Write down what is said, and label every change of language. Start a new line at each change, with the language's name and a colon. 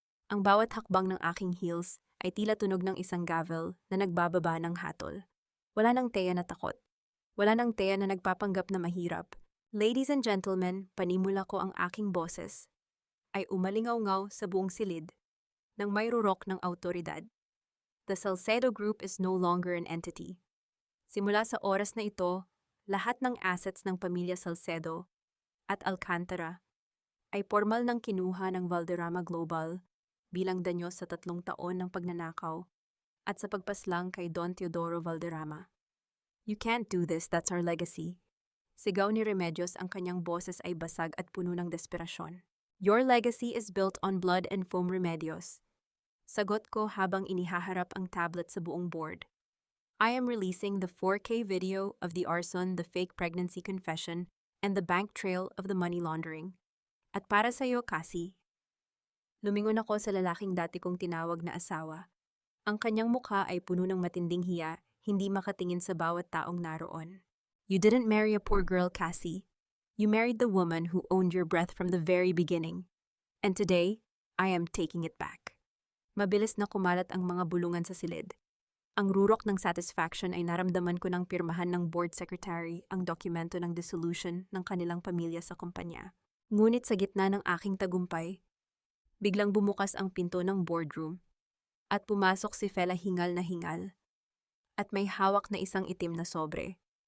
Filipino: Ang bawat hakbang ng aking heels ay tila tunog ng isang gavel na nagbababa ng hatol. Wala nang Thea na takot. Wala nang Thea na nagpapanggap na mahirap.
English: Ladies and gentlemen,
Filipino: panimula ko ang aking boses ay umalingaw-ngaw sa buong silid nang may rurok ng autoridad.
English: The Salcedo Group is no longer an entity.
Filipino: Simula sa oras na ito, lahat ng assets ng pamilya Salcedo at Alcantara ay formal nang kinuha ng Valderrama Global bilang danyo sa 3 taon ng pagnanakaw at sa pagpaslang kay Don Teodoro Valderrama.
English: You can't do this, that's our legacy.
Filipino: Sigaw ni Remedios, ang kanyang boses ay basag at puno ng desperasyon.
English: Your legacy is built on blood and foam,
Filipino: Remedios. Sagot ko habang inihaharap ang tablet sa buong board.
English: I am releasing the 4K video of the arson, the fake pregnancy confession, and the bank trail of the money laundering.
Filipino: At para sa iyo, Cassie. Lumingon ako sa lalaking dati kong tinawag na asawa. Ang kanyang mukha ay puno ng matinding hiya, hindi makatingin sa bawat taong naroon.
English: You didn't marry a poor girl, Cassie. You married the woman who owned your breath from the very beginning. And today, I am taking it back.
Filipino: Mabilis na kumalat ang mga bulungan sa silid. Ang rurok ng satisfaction ay naramdaman ko nang pirmahan ng board secretary ang dokumento ng dissolution ng kanilang pamilya sa kumpanya. Ngunit sa gitna ng aking tagumpay, biglang bumukas ang pinto ng boardroom at pumasok si Fela hingal na hingal at may hawak na isang itim na sobre.